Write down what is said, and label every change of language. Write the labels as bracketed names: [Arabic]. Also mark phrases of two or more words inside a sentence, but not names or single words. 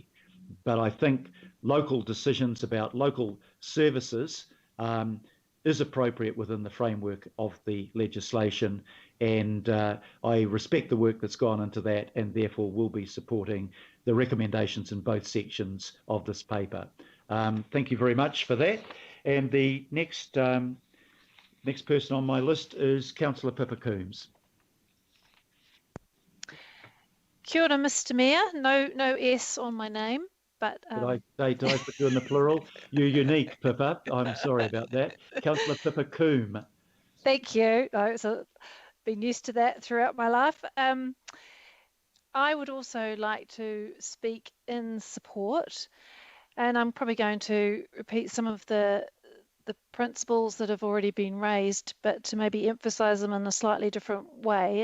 [English] But I think local decisions about local services is appropriate within the framework of the legislation, and I respect the work that's gone into that, and therefore will be supporting the recommendations in both sections of this paper. Thank you very much for that. And the next person on my list is Councillor Pippa Coombs. [Māori] Kia ora, [English] Mr. Mayor. No S on my name, but Did I put you in the plural? You're unique, Pippa. I'm sorry about that. Councillor Pippa Coombe. Thank you. I've been used to that throughout my life. I would also like to speak in support, and I'm probably going to repeat some of the principles that have already been raised, but to maybe emphasise them in a slightly different way.